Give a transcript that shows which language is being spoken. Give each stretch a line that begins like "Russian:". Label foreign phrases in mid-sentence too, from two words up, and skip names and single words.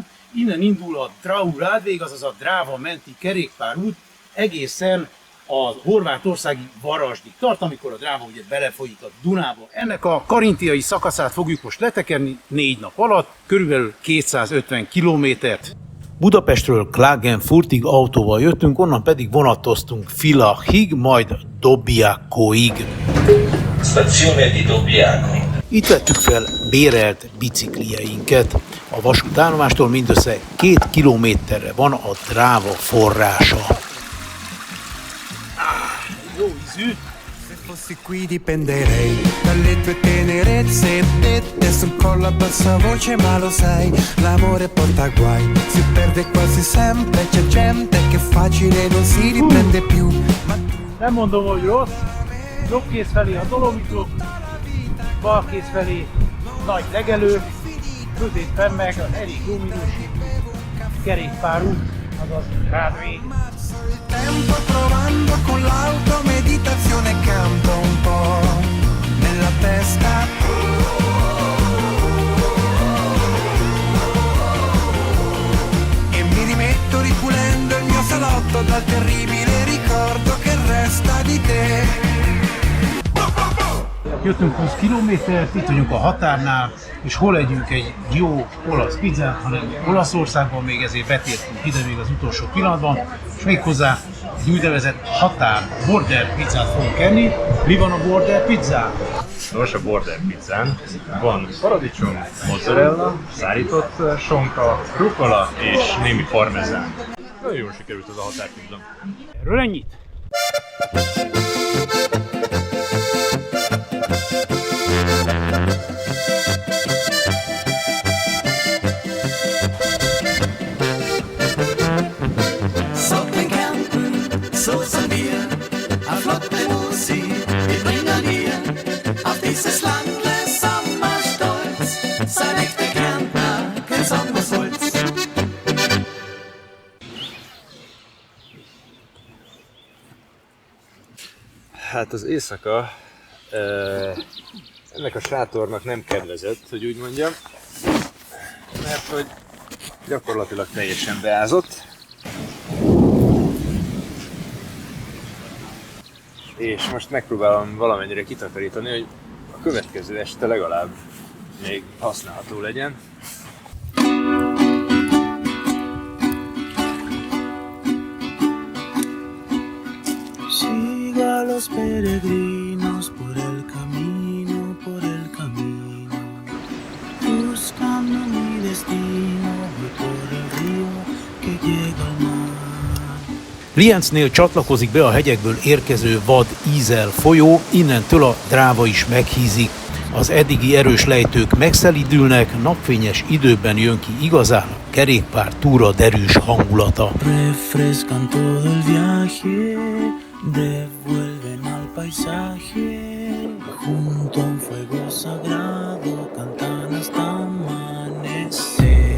Hungarian: Innen indul a Drau-Radvég, azaz a Dráva menti kerékpárút egészen a horvátországi Varasdig tart, amikor a Dráva ugye belefolyik a Dunába. Ennek a karintiai szakaszát fogjuk most letekerni 4 nap alatt, körülbelül 250 kilométert. Budapestről Klagenfurtig autóval jöttünk, onnan pedig vonatoztunk Villachig, majd Dobbiacoig.
Italian: Stazione di Dobbiaco.
Hungarian: Itt vettük fel bérelt bicikliyeinket. A vasútállomástól mindössze 2 kilométerre van a Dráva forrása. Jó ízű!
Italian: Se fossi qui dipenderei dalle tue tenerezze dette sul collo a bassa voce, ma lo sai, l'amore porta guai, si perde quasi sempre, c'è gente che facile non si riprende più.
Hungarian: Nem mondom, hogy rossz. Jobb kéz felé a Dolomitok, bal kéz felé nagy legelő, középen meg az elég jó minőségű kerékpárút, azaz Radvég.
Italian: Tempo trovando con l'auto meditazione, canto un po' nella testa. E mi rimetto ripulendo il mio salotto dal terribile ricordo che resta di te.
Hungarian: Jöttünk 20 kilométert, itt vagyunk a határnál, és hol együnk egy jó olasz pizzát, hanem Olaszországban, még ezért betértünk ide még az utolsó pillanatban, és méghozzá egy úgynevezett határ border pizzát fogunk enni. Mi van a border pizzán? Nos, a border pizzán van paradicsom, mozzarella, szárított sonka, rucola és némi parmezán. Nagyon jól sikerült az a határpizza. Erről ennyit? Sotto in campo,
German: so sind wir, a flotte Musik, wir bringen dir auf dieses Land des Sommers stolz. Sei echte Kärntner, kein Sommersulz.
Hungarian: Hát az éjszaka ennek a sátornak nem kedvezett, hogy úgy mondjam, mert hogy gyakorlatilag teljesen beázott. És most megpróbálom valamennyire kitakarítani, hogy a következő este legalább még használható legyen.
Spanish: Sigo a los peregrinos por el camino, buscando mi destino, voy por el río que llega al mar.
Hungarian: Lienznél csatlakozik be a hegyekből érkező vad ízel folyó, innentől a Dráva is meghízik. Az eddigi erős lejtők megszelidülnek, napfényes időben jön ki igazán a kerékpár túra derűs hangulata.
Spanish: Refrescan todo el viaje, devuelven al paisaje, junto a un fuego sagrado cantan hasta amanecer.